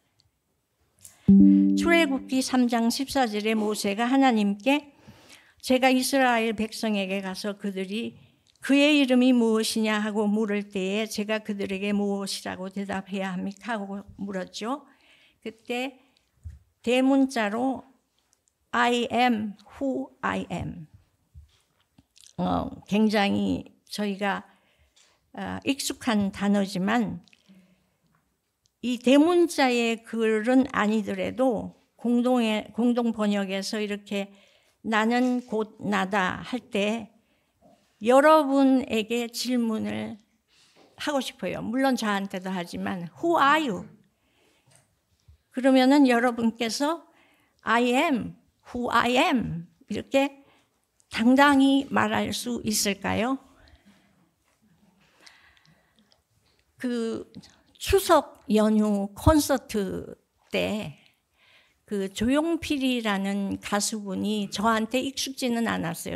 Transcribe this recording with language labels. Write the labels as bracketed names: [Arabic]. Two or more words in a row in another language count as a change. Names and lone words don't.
[Korean] 출애굽기 3장 14절에 모세가 하나님께 제가 이스라엘 백성에게 가서 그들이 그의 이름이 무엇이냐 하고 물을 때에 제가 그들에게 무엇이라고 대답해야 합니까? 하고 물었죠. 그때 대문자로 [English] I am who I am. [Korean] 굉장히 저희가 익숙한 단어지만 이 대문자의 글은 아니더라도 공동 번역에서 이렇게 나는 곧 나다 할 때 여러분에게 질문을 하고 싶어요. 물론 저한테도 하지만 [English] Who are you? [Korean] 그러면은 여러분께서 [English] I am who I am [Korean] 이렇게 당당히 말할 수 있을까요? 그 추석 연휴 콘서트 때 그 조용필이라는 가수분이 저한테 익숙지는 않았어요.